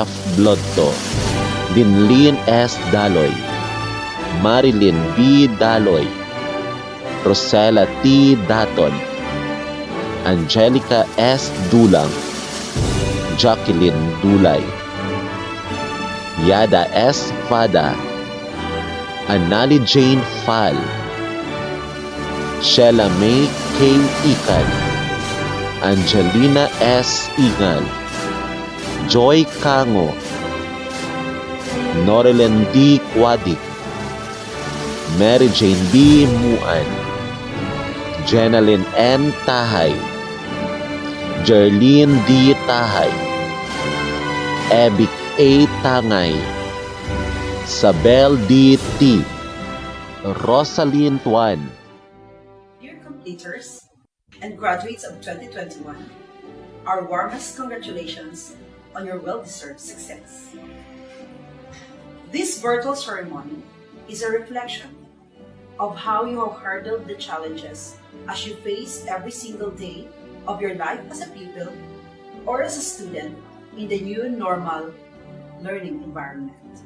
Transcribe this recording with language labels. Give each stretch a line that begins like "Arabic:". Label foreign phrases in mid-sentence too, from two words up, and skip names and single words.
English: Blodto, Dinlin S. Daloy, Marilyn B. Daloy, Rosella T. Daton, Angelica S. Dulang, Jacqueline Dulay, Yada S. Fada, Anali Jane Fal, Sheila May K. Ikan, Angelina S. Ingal, Joy Kango, Norilyn D. Quadik, Mary Jane B. Muan, Jenalyn N. Tahay, Jerlene D. Tahay, Ebic A. Tangay, Sabel D. T. Rosaline Tuan. Dear completers and graduates of 2021, our warmest congratulations on your well-deserved success. This virtual ceremony is a reflection of how you have hurdled the challenges as you face every single day of your life as a pupil or as a student in the new normal learning environment.